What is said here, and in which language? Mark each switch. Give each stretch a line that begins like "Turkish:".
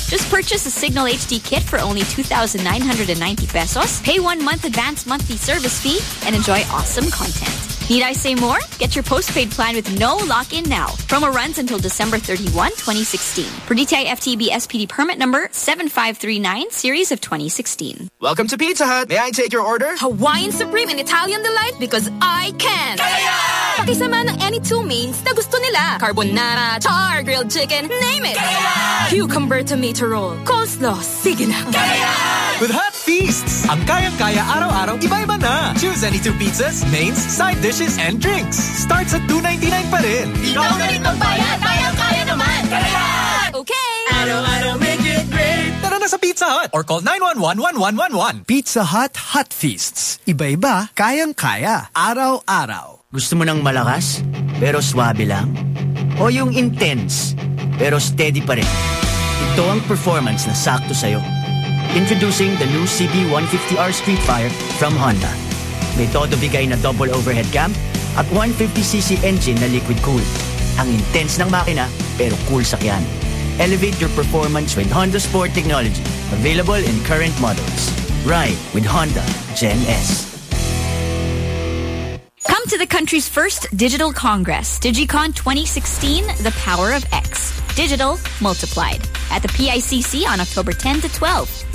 English: Just purchase a Signal HD kit for only 2,990 pesos, pay 1 month advance monthly service fee, and enjoy awesome content. Need I say more? Get your postpaid plan with no lock-in now. Promo runs until December 31, 2016. For DTI FTB SPD permit number 7539, series of 2016. Welcome to Pizza Hut. May I take your order? Hawaiian Supreme and Italian Delight because I can.
Filipino: Kaya! Pakisama ng
English: any two mains
Filipino: na gusto nila.
English: Carbonara, char, grilled chicken, name it.
Filipino: Kaya!
English: Cucumber tomato roll, coleslaw,
Filipino: sige na. Kaya!
English: With Hut, feasts.
Filipino: Ang kayang-kaya araw-araw, iba-iba na.
English: Choose any two pizzas, mains, side dishes, and drinks. Starts at $2.99
Filipino: pa rin. Ikaw na rin magbayad, kayang-kaya naman. Kaya!
English: Okay! Araw-araw, make it great.
Filipino: Tara na sa Pizza Hut
English: or call
Filipino: 911-1111. Pizza Hut Hut Feasts. Iba-iba, kayang-kaya, araw-araw. Gusto mo ng malakas, pero swabe lang? O yung intense, pero steady pa rin? Ito ang performance na sakto sa'yo.
English: Introducing the new CB150R Street Fire from Honda.
Filipino: May todo bigay na double overhead cam at 150cc engine na liquid cool. Ang intense ng makina, pero cool sakyan.
English: Elevate your performance with Honda Sport Technology. Available in current models. Ride with Honda Gen S. Come to the country's first digital congress, DigiCon 2016, The Power of X. Digital multiplied. At the PICC on October 10 to 12.